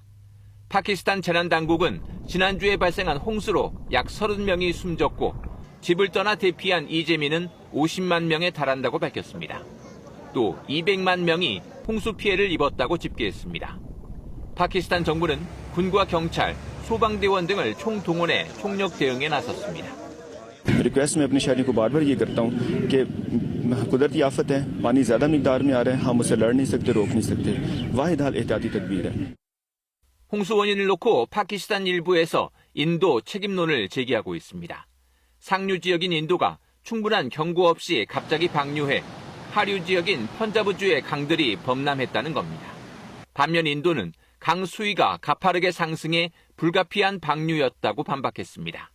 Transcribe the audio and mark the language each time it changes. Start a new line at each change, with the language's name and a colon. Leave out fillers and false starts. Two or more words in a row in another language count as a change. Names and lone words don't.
Korean: 파키스탄 재난당국은 지난주에 발생한 홍수로 약 30명이 숨졌고 집을 떠나 대피한 이재민은 50만 명에 달한다고 밝혔습니다. 또 200만 명이 홍수 피해를 입었다고 집계했습니다. 파키스탄 정부는 군과 경찰, 소방대원 등을 총동원해 총력 대응에 나섰습니다.
Urdu: ریکویسٹ میں اپنے شہری کو بار بار یہ کرتا ہوں کہ قدرتی آفت ہے، پانی زیادہ مقدار میں آ رہا ہے، ہم اسے لڑ نہیں سکتے، روک نہیں سکتے، واحد حال احتیاطی تدبیر ہے.
Korean: 홍수 원인을 놓고 파키스탄 일부에서 인도 책임론을 제기하고 있습니다. 상류 지역인 인도가 충분한 경고 없이 갑자기 방류해 하류 지역인 펀자브주의 강들이 범람했다는 겁니다. 반면 인도는 강 수위가 가파르게 상승해 불가피한 방류였다고 반박했습니다.